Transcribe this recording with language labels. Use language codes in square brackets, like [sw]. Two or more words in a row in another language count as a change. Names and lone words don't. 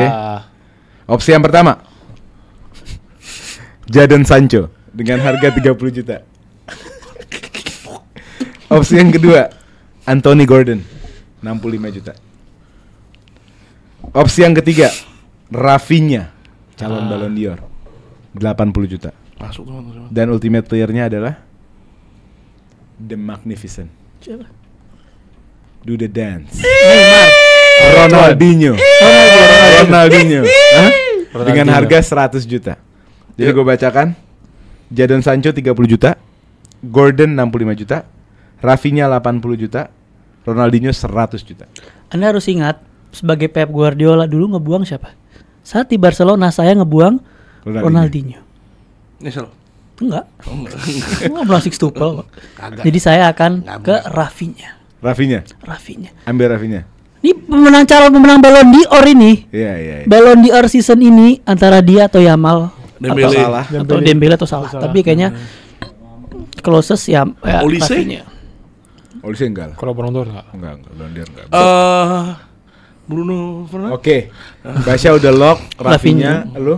[id] Opsi yang pertama, Jadon Sancho dengan harga 30 juta. Opsi yang kedua, Anthony Gordon 65 juta. Opsi yang ketiga, Rafinha calon Ballon d'Or 80 juta. Masuk teman-teman. Dan [en] ultimate playernya [id] adalah [en] The Magnificent. [id] Siapa? [en] Do the dance. [id] Neymar. Ronaldinho. Ronaldinho. Hah? Dengan Ronaldinho. harga 100 juta. Jadi gue bacakan. Jadon Sancho 30 juta, Gordon 65 juta, Rafinha 80 juta, Ronaldinho 100 juta. Anda harus ingat sebagai Pep Guardiola dulu ngebuang siapa? Saat di Barcelona saya ngebuang Ronaldinho. Nyesel. Enggak. Enggak bilang sixtuple. Kagak. Jadi saya akan Nggak ke bisa. Rafinha. Rafinha. Ambil Rafinha. Ini calon pemenang Ballon d'Or ini. Iya. Ballon d'Or season ini antara dia atau Yamal Dembele. atau salah atau Dembele atau salah. Tapi kayaknya closest ya Olise? Rafinha. Olise enggak lah. Kalau Ballon d'Or enggak? Enggak, Ballon d'Or enggak. Bruno Fernandes. Oke. Basya udah lock, Rafinha, lu?